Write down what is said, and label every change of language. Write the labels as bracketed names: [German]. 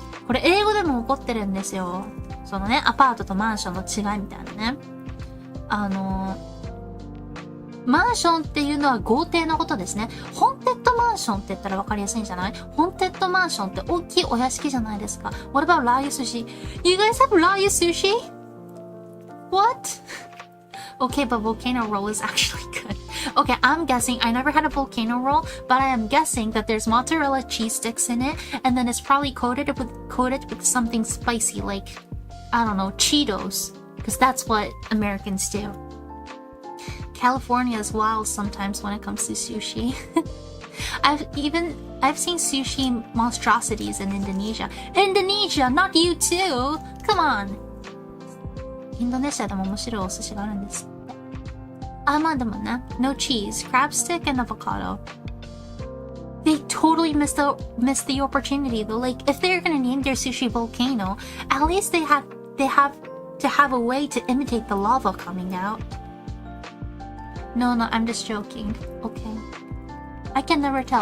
[Japanese] これ英語でも起こってるんですよ。そのね、アパートとマンションの違いみたいなね。マンションっていうのは豪邸のことですね。ホンテッドマンションって言ったら分かりやすいんじゃない？ホンテッドマンションって大きいお屋敷じゃないですか。 [English] What about ラー油寿司? You guys have ラー油寿司? What? Okay, but volcano roll is actually good. Okay, I'm guessing, I never had a volcano roll, but I am guessing that there's mozzarella cheese sticks in it, and then it's probably coated with something spicy, like, I don't know, Cheetos. Because that's what Americans do. California is wild sometimes when it comes to sushi. I've seen sushi monstrosities in Indonesia. Indonesia, not you too! Come on! [Japanese] インドネシアでも面白いお寿司があるんです。あ、まあでもね。 [English] No cheese, crab stick and avocado. They totally missed the opportunity though. Like, if they're gonna name their sushi volcano, at least they have to have a way to imitate the lava coming out. No, I'm just joking. Okay. I can never tell.